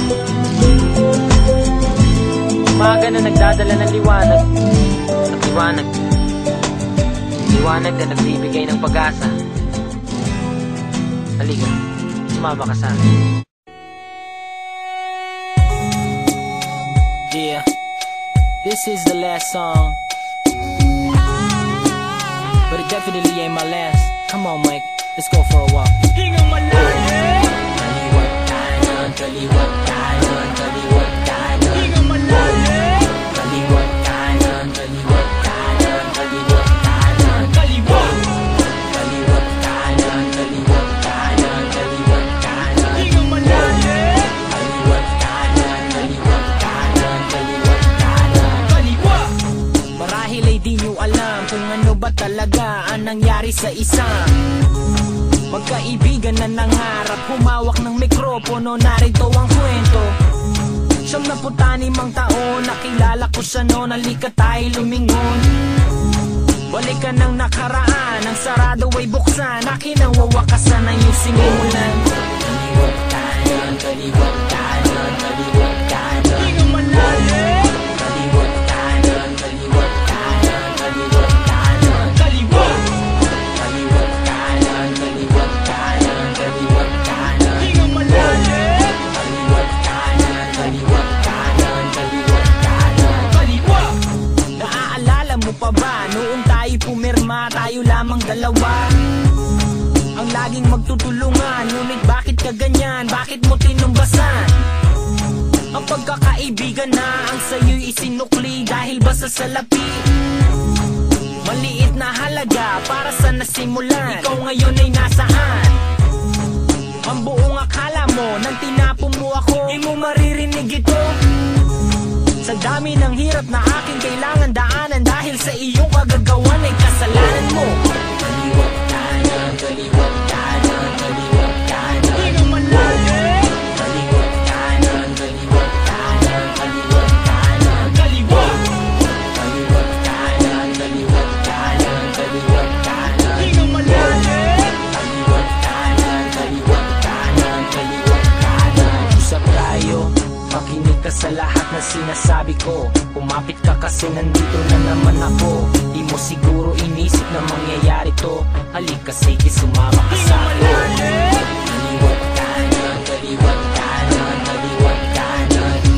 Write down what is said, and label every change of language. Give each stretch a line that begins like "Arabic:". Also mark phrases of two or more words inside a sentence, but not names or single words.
Filipino: Umaga na nagdadala ng liwanag at liwanag. Liwanag na nagbibigay ng pag-asa. Halika, sumama ka sa akin.
English: Yeah, this is the last song, but it definitely ain't my last. Come on, Mike, let's go for a walk.
Filipino: Kaliwat kanan, kaliwat kanan, kaliwat kanan. Kaliwat kanan, kaliwat kanan, kaliwat kanan. Kaliwat kanan, kaliwat kanan, kaliwat kanan. Kaliwat kanan, kaliwat kanan, kaliwat kanan. Marahil ay di nyo alam kung ano ba talaga ang nangyari sa isang magkaibigan na nangarap, humawak ng mikropono, narito ang kwento. 75 taon, nakilala ko siya noon, halika tayo lumingon. Balikan ng nakaraan, ang sarado ay buksan, akin ang wawakasan ang iyong sinimulan. Kaliwat kanan, kaliwat kanan, kaliwat kanan. Kaliwat kanan, kaliwat kanan, kaliwat kanan. Kaliwat kanan, kaliwat kanan, kaliwat kanan. Kaliwat kanan, kaliwat kanan, kaliwat kanan. Naaalala mo pa ba, noong tayo pumirma, tayo lamang dalawa ang laging magtutulungan, ngunit bakit ka ganyan, bakit mo tinumbasan? Ang pagkakaibigan na ang sa'yo'y isinukli dahil ba sa salapi? Maliit na halaga para sa nasimulan, ikaw ngayon ay nasaan? Ang buong akala mo, nang tinapon mo ako, di mo maririnig ito. Sa dami ng hirap na aking kailangan daanan, dahil sa iyong kagagawan ay kasalanan mo. Kaliwat kanan, kaliwat kanan, kaliwat kanan. Kaliwat kanan, kaliwat kanan, kaliwat kanan. Kaliwat kanan, kaliwat kanan, kaliwat kanan. Kaliwat kanan, kaliwat kanan, kaliwat kanan. Usap tayo, makinig ka sa lahat na sinasabi ko. Kumapit ka kasi nandito na naman ako. Di mo siguro inisip na mangyayari to. Halika sige, sumama ka sa akin. Kaliwat kanan, kaliwat kanan, kaliwat kanan.